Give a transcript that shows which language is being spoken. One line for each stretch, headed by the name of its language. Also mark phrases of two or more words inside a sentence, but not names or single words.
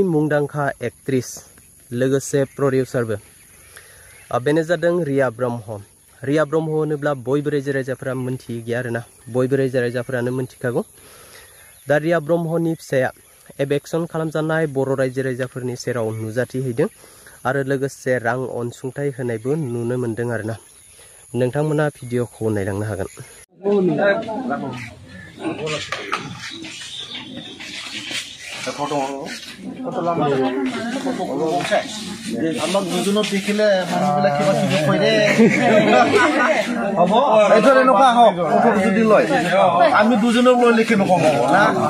Bodo: मुंदांखा एक्ट्रेस लोगोसे प्रडिउसारबो बेनो जादों रिया ब्रह्म होनोब्ला बयबो रायजो राजाफोरा मोनथियो गैया आरोना बयबो रायजो राजाफोरानो मोनथिखागौ दा रिया ब्रह्मनि फिसाया एबेक्सन खालामजानाय बर' रायजो राजाफोरनि सेराव नुजाथिहैदों आरो लोगोसे रां अनसुंथाइ होनायबो नुनो मोनदों आरोना नोंथांमोना भिडिअखौ नायलांनो हागोन
Assamese: আমাক দুজনক দেখিলে মানুহবিলাক কিবা কিবি কয় দে হ'ব এইটো এনেকুৱা হওক ফটো যদি লয় আমি দুজনক লৈ লিখি নকওঁ না